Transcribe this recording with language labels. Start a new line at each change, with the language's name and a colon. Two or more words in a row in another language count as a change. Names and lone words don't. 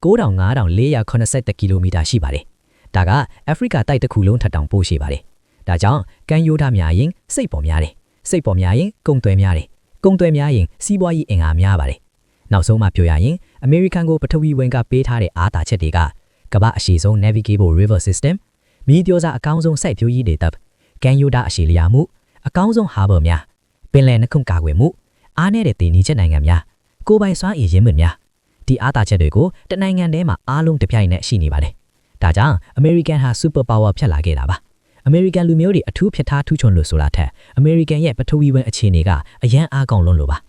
Burmese: 95,480 ကီလိုမီတာရှိပါတယ်။ဒါကအာဖရိကတိုက်တစ်ခုလုံးထက်တောင်ပိုရှည်ပါတယ်။ဒါကြောင့်ကမ်းရိုးတန်းများရင်စိတ်ပေါ်များတယ်။စိတ်ပေါ်များရင်ကုန်သွယ်များတယ်။ကုန်သွယ်များရင်စီးပွားရေးအင်အားများပါတယ်။ နောက်ဆုံးမှပြောရရင် American ကိုပထဝီဝင်ကပေးထားတဲ့အားသာချက်တွေကကမ္ဘာအရှိဆုံး
English: navigable river system
Burmese: မြေပြောစာအကောင်းဆုံးစိုက်ပျိုးရေးတွေတပ်ကန်ယူတာအရှိလျာမှုအကောင်းဆုံး harbor များပင်လယ်နှခုကာကွယ်မှုအားနည်းတဲ့တည်နေချက်နိုင်ငံများကိုယ်ပိုင်စွမ်းအင်ရင်းမြစ်များဒီအားသာချက်တွေကိုတနိုင်ငံထဲမှာအားလုံးတစ်ပြိုင်နက်ရှိနေပါတယ်ဒါကြောင့် American ဟာ
English: super power
Burmese: ဖြစ်လာခဲ့တာပါ American လူမျိုးတွေအထူးဖြစ်ထားထူးချွန်လို့ဆိုတာထက် American ရဲ့ပထဝီဝင်အခြေအနေကအရန်အားကောင်းလွန်းလို့ပါ